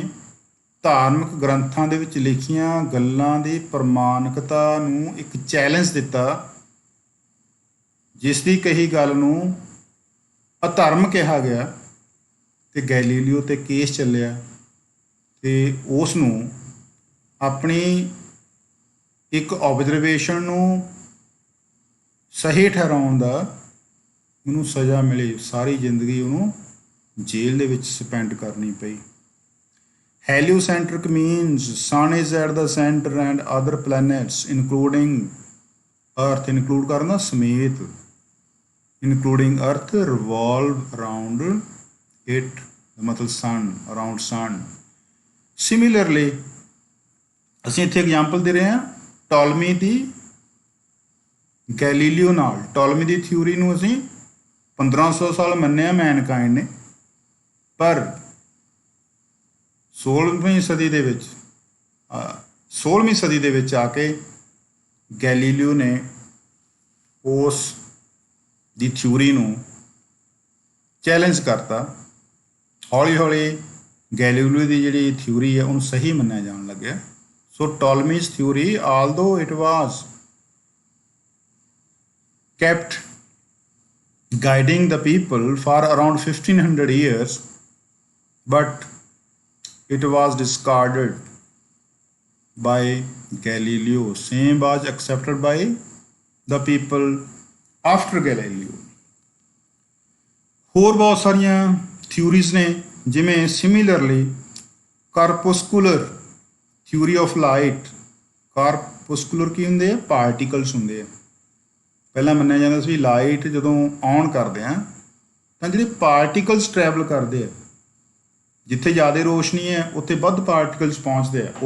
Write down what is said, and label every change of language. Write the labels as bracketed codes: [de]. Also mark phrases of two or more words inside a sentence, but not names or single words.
[pa] ਧਾਰਮਿਕ ਗ੍ਰੰਥਾਂ ਦੇ ਵਿੱਚ ਲਿਖੀਆਂ ਗੱਲਾਂ ਦੀ ਪ੍ਰਮਾਣਿਕਤਾ ਨੂੰ ਇੱਕ ਚੈਲੰਜ ਦਿੱਤਾ, ਜਿਸ ਦੀ ਕਹੀ ਗੱਲ ਨੂੰ ਅਧਰਮ ਕਿਹਾ ਗਿਆ, ਤੇ ਗੈਲੀਲੀਓ ਤੇ ਕੇਸ ਚੱਲਿਆ ਤੇ ਉਸ ਨੂੰ ਆਪਣੀ ਇੱਕ ਆਬਜ਼ਰਵੇਸ਼ਨ ਨੂੰ ਸਹੀ ਠਹਿਰਾਉਣ ਦਾ ਉਹਨੂੰ ਸਜ਼ਾ ਮਿਲੀ। ਸਾਰੀ ਜ਼ਿੰਦਗੀ ਉਹਨੂੰ ਜੇਲ੍ਹ ਦੇ ਵਿੱਚ ਸਪੈਂਡ ਕਰਨੀ ਪਈ। [en] heliocentric means sun is at the center and other planets including earth, include [pa] ਕਰਨਾ ਸਮੇਤ, [en] including earth revolve around it, ਮਤਲਬ sun, around sun। [pa] similarly ਅਸੀਂ ਇੱਥੇ ਐਗਜ਼ਾਮਪਲ ਦੇ ਰਹੇ ਹਾਂ ਟਾਲਮੀ ਦੀ ਗੈਲੀਲੀਓ ਨਾਲ। ਟਾਲਮੀ ਦੀ ਥਿਊਰੀ ਨੂੰ ਅਸੀਂ 1500 ਸਾਲ ਮੰਨਿਆ ਮੈਨਕਾਇੰਡ ਨੇ, ਪਰ 16ਵੀਂ ਸਦੀ ਦੇ ਵਿੱਚ ਆ ਕੇ ਗੈਲੀਲੀਓ ਨੇ ਉਸ ਦੀ ਥਿਊਰੀ ਨੂੰ ਚੈਲੰਜ ਕਰਤਾ। ਹੌਲੀ ਹੌਲੀ ਗੈਲੀਲੀਓ ਦੀ ਜਿਹੜੀ ਥਿਊਰੀ ਹੈ ਉਹਨੂੰ ਸਹੀ ਮੰਨਿਆ ਜਾਣ ਲੱਗਿਆ। [en] so Ptolemy's theory although it was kept guiding the people for around 1500 years, but it was discarded by Galileo. Same was accepted by the people after Galileo. [pa] ਹੋਰ ਬਹੁਤ ਸਾਰੀਆਂ ਥਿਊਰੀਜ਼ ਨੇ, ਜਿਵੇਂ [en] similarly corpuscular theory of light. [pa] ਕਾਰਪੂਸਕੂਲਰ ਕੀ ਹੁੰਦੇ ਆ? ਪਾਰਟੀਕਲਸ ਹੁੰਦੇ ਆ। ਪਹਿਲਾਂ ਮੰਨਿਆ ਜਾਂਦਾ ਸੀ ਲਾਈਟ ਜਦੋਂ ਔਨ ਕਰਦੇ ਆ ਤਾਂ ਜਿਹੜੇ ਪਾਰਟੀਕਲਸ ਟਰੈਵਲ ਕਰਦੇ ਆ, ਜਿੱਥੇ ਜ਼ਿਆਦਾ ਰੋਸ਼ਨੀ ਹੈ ਉੱਥੇ ਵੱਧ ਪਾਰਟੀਕਲਸ ਪਹੁੰਚਦੇ ਆ।